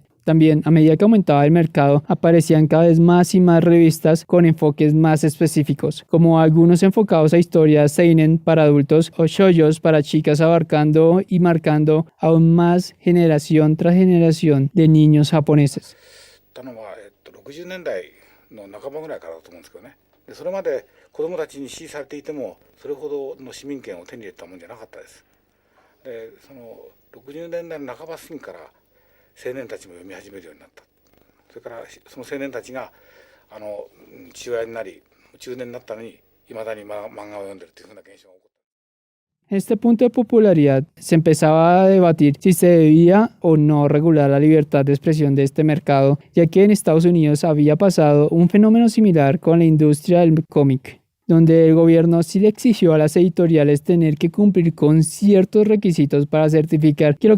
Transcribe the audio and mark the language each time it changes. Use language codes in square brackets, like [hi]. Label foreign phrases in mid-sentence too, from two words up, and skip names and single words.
[es] También, a medida que aumentaba el mercado, aparecían cada vez más y más revistas con enfoques más específicos, como algunos enfocados a historias seinen para adultos o shoujos para chicas, abarcando y marcando aún más generación tras generación de niños japoneses. [ja] 60 年代の半ばぐらいからだと思うんですけどね。それまで子どもたちに支持されていてもそれほどの市民権を手に入れたもんじゃなかったです。で、その60年代の半ば過ぎから青年たちも読み始めるようになった。それからその青年たちが父親になり中年になったのにいまだに漫画を読んでるというふうな現象が起こった。 [es] En este punto de popularidad se empezaba a debatir si se debía o no regular la libertad de expresión de este mercado, ya que en Estados Unidos había pasado un fenómeno similar con la industria del cómic, donde el gobierno sí le exigió a las editoriales tener que cumplir con ciertos requisitos para certificar que lo